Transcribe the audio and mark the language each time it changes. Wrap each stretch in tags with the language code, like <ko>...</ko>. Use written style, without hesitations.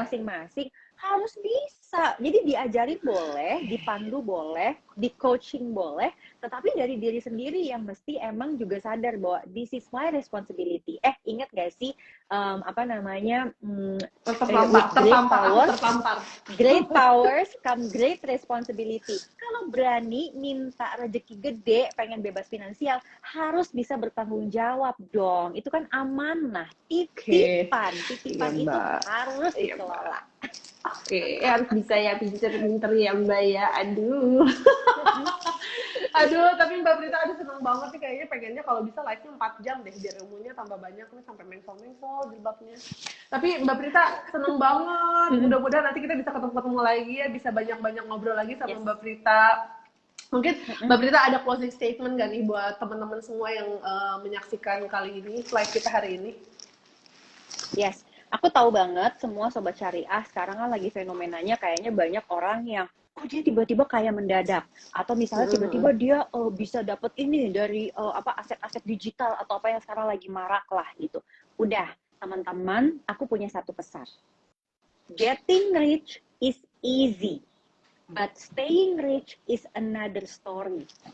<id>masing-masing harus bisa. Jadi diajarin boleh, dipandu boleh, di coaching boleh, tetapi dari diri sendiri yang mesti emang juga sadar bahwa</id> <en>this is my responsibility.</en> <id>Ingat gak sih apa namanya? Tertampar.</id> <en>Great powers come great responsibility.</en> <id>Kalau berani minta rezeki gede, pengen bebas finansial, harus bisa bertanggung jawab dong. Itu kan amanah, titipan itu harus dikelola. Harus bisa ya, pinter ya Mbak ya. Aduh, tapi Mbak Prita seneng banget nih, kayaknya pengennya kalau bisa live-nya 4 jam deh, biar ilmunya tambah banyak nih, sampai mengsol jilbabnya. Tapi Mbak Prita seneng banget, mudah-mudahan nanti kita bisa ketemu lagi ya, bisa banyak-banyak ngobrol lagi sama Mbak Prita. Mungkin Mbak Prita ada closing statement gak nih buat teman-teman semua yang menyaksikan kali ini, live kita hari ini?</id> <en>Yes.</en> <id>Aku tahu banget semua sobat syariah sekarang kan lagi fenomenanya kayaknya banyak orang yang dia tiba-tiba kaya mendadak, atau misalnya tiba-tiba dia bisa dapat ini dari aset-aset digital atau apa yang sekarang lagi marak lah gitu. Udah, teman-teman, aku punya satu pesan.</id> <en>Getting rich is easy, but staying rich is another story.</en>